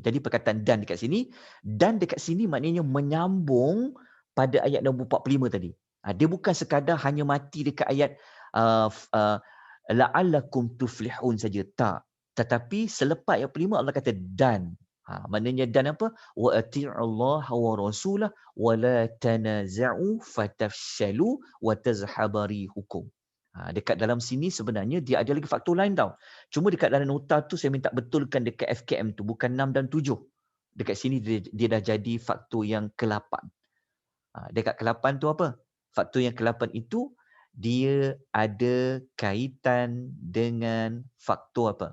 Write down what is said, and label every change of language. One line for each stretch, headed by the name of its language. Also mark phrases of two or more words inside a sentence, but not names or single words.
Malay: Jadi perkataan dan dekat sini maknanya menyambung pada ayat nombor 45 tadi. Dia bukan sekadar hanya mati dekat ayat
Arabic: لعلكم تفلحون
Malay: saja, tak. Tetapi selepas ayat 45 Allah kata dan. Maknanya dan apa?
Arabic: وأطيعوا الله ورسوله ولا تنازعوا فتفشلوا وتذهب ريحكم.
Malay: Dekat dalam sini sebenarnya dia ada lagi faktor lain tau. Cuma dekat dalam nota tu saya minta betulkan dekat FKM tu bukan 6 dan 7. Dekat sini dia dah jadi faktor yang ke-8. Dekat ke-8 tu apa? Faktor yang ke-8 itu dia ada kaitan dengan faktor apa?